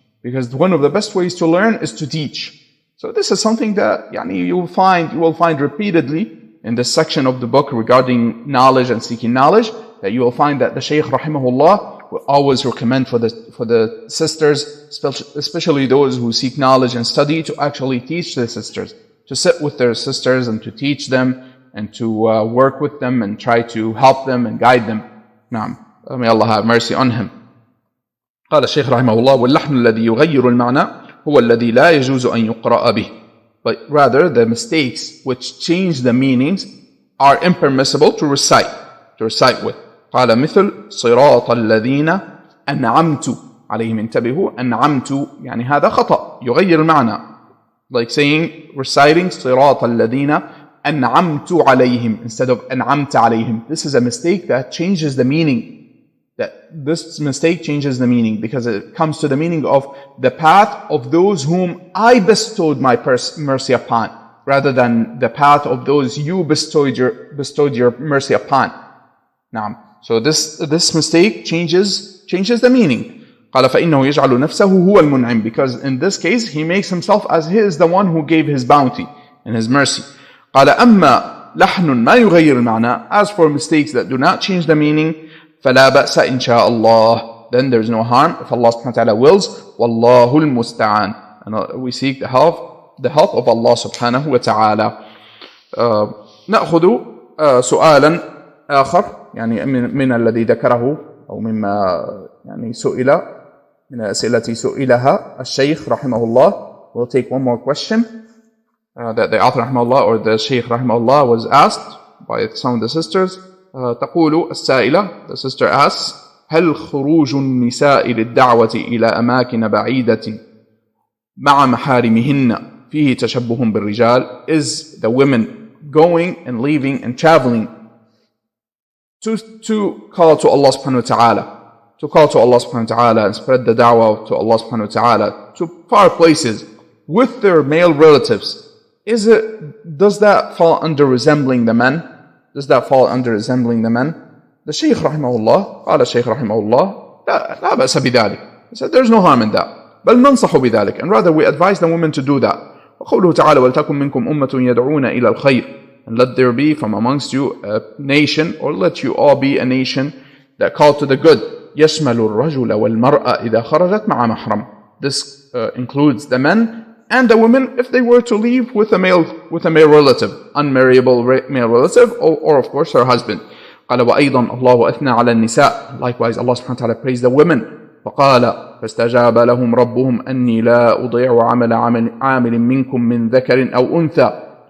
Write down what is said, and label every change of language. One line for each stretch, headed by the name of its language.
English: Because one of the best ways to learn is to teach. So this is something that you will find repeatedly in this section of the book regarding knowledge and seeking knowledge, that you will find that the Shaykh rahimahullah will always recommend for the sisters, especially those who seek knowledge and study, to actually teach their sisters, to sit with their sisters and to teach them and to work with them and try to help them and guide them.
Arabic: نعم.
English: May Allah have mercy on him.
Arabic: قال الشيخ رحمه الله واللحن الذي يغير المعنى هو الذي لا يجوز أن يقرأ به.
English: But rather the mistakes which change the meanings are impermissible to recite with.
Arabic: قال مثل صراط الذين أنعمت عليهم. انتبهوا, أنعمت هذا خطأ يغير المعنى,
English: like saying, reciting
Arabic: صراط الذين أنعمت عليهم
English: instead of
Arabic: أنعمت عليهم.
English: This is a mistake that changes the meaning. This mistake changes the meaning because it comes to the meaning of the path of those whom I bestowed my mercy upon, rather than the path of those you bestowed your mercy upon. Now, so this mistake changes the meaning.
Arabic: قال فإنه يجعل نفسه هو المنعم,
English: because in this case he makes himself as he is the one who gave his bounty and his mercy.
Arabic: قال أما لحن ما يغير المعنى,
English: as for mistakes that do not change the meaning,
Arabic: فلا بأس إن شاء الله,
English: then there is no harm if Allah subhanahu wa ta'ala wills.
Arabic: والله المستعان,
English: and we seek the help of Allah subhanahu wa ta'ala.
Arabic: نأخذ سؤالا آخر يعني من الذي ذكره أو مما يعني سئل من الأسئلة سئلها الشيخ رحمه الله.
English: We'll take one more question that the author رحمه الله or the Shaykh رحمه الله was asked by some of the sisters.
Arabic: تقول السائلة,
English: the sister asks,
Arabic: هل خروج النساء للدعوة إلى أماكن بعيدة مع محارمهن فيه تشبه بالرجال?
English: Is the women going and leaving and traveling to call to Allah subhanahu wa ta'ala, to call to Allah subhanahu wa ta'ala and spread the da'wah to Allah subhanahu wa ta'ala to far places with their male relatives, does that fall under resembling the men? Does that fall under resembling the men? The Shaykh rahimahullah,
Arabic: قال الشيخ رحمه الله, لا بأس بذلك.
English: He said there's no harm in that.
Arabic: بل ننصح بذلك,
English: and rather we advise the women to do that.
Arabic: وقوله تعالى ولتكن منكم أمة يدعون إلى الخير,
English: and let there be from amongst you a nation, or let you all be a nation that call to the good.
Arabic: يشمل الرجل والمرأة إذا خرجت مع محرم.
English: This includes the men and the women if they were to leave with a male relative, unmarriable male relative, or of course her husband.
Arabic: قال وأيضا الله أثنى على النساء.
English: Likewise Allah subhanahu wa ta'ala praised the women.
Arabic: فقال فاستجاب لهم ربهم أني لا أضيع عامل منكم من ذكر أو أنثى.